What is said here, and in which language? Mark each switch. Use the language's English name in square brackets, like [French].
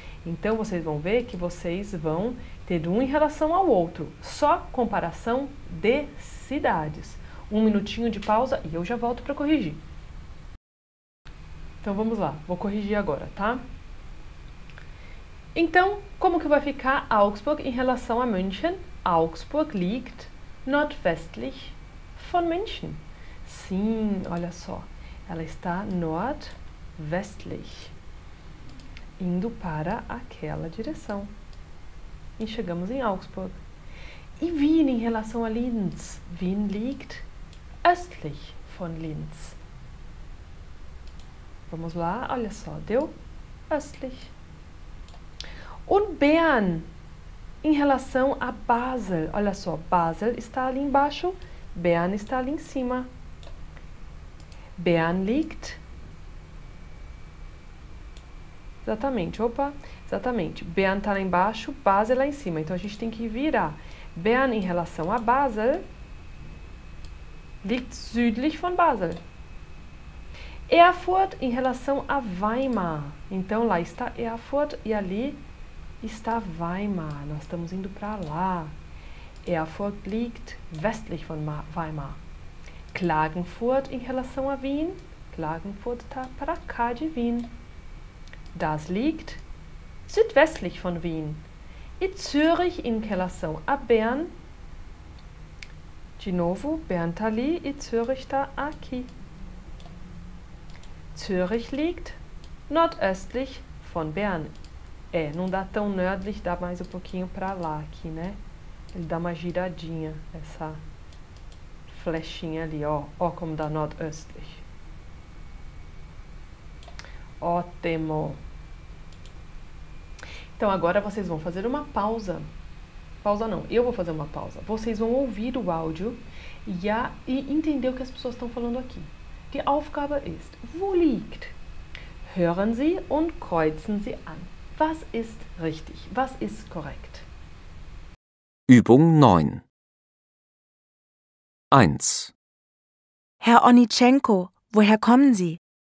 [Portuguese] Então, vocês vão ver que vocês vão ter um em relação ao outro. Só comparação de cidades. Um minutinho de pausa e eu já volto para corrigir. Então, vamos lá. Vou corrigir agora, tá? Então, como que vai ficar Augsburg em relação a München? [German] Augsburg liegt nordwestlich von München. [Portuguese] Sim, olha só. Ela está nordwestlich, indo para aquela direção. E chegamos em Augsburg. E Wien em relação a Linz? [German] Wien liegt östlich von Linz. [Portuguese] Vamos lá, olha só, deu östlich. Und Bern em relação a Basel, olha só, Basel está ali embaixo, Bern está ali em cima. Bern liegt, exatamente, opa, exatamente, Bern está lá embaixo, Basel lá em cima, então a gente tem que virar. Bern em relação a Basel [German] liegt südlich von Basel. [Portuguese] Erfurt em relação a Weimar, então lá está Erfurt e ali está Weimar, nós estamos indo para lá. [German] Erfurt liegt westlich von Weimar. [Portuguese] Klagenfurt em relação a Wien, Klagenfurt está para cá de Wien. [German] Das liegt südwestlich von Wien. [Portuguese] E Zürich em relação a Bern, de novo, Bern está ali e Zürich está aqui. [German] Zürich liegt nordöstlich von Bern. [Portuguese] É, não dá tão nördlich, dá mais um pouquinho para lá aqui, né? Ele dá uma giradinha, essa flechinha ali, ó. Ó como dá nordöstlich. Ótimo. Então, agora vocês vão fazer uma pausa pausa não, eu vou fazer uma pausa. Vocês vão ouvir o áudio e entender o que as pessoas estão falando aqui. [German] Die Aufgabe ist, wo liegt? Hören Sie und kreuzen Sie an. Was ist richtig? Was ist korrekt? Übung 9. 1. Herr Onitschenko, woher kommen Sie?